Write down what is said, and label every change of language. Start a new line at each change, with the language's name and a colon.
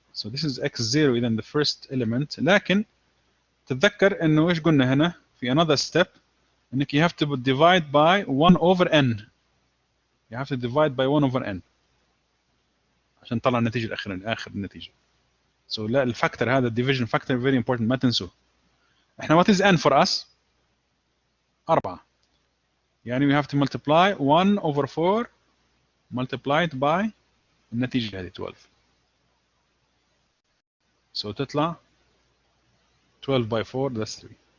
English: So this is x0
Arabic: إذا
English: the first element.
Arabic: لكن تتذكر إنه إيش قلنا هنا في
English: another step
Arabic: انك
English: you have to divide by 1 over n. You have to divide by 1 over n
Arabic: عشان تطلع النتيجة الأخيرة آخر النتيجة.
English: So
Arabic: لا الفاكتور هذا
English: division factor very important
Arabic: ما تنسوه. احنا
English: what is n for us؟ 4.
Arabic: يعني
English: we have to multiply 1 over 4 multiplied by
Arabic: النتيجة هذه
English: 12. So
Arabic: تطلع
English: 12 by 4 that's 3.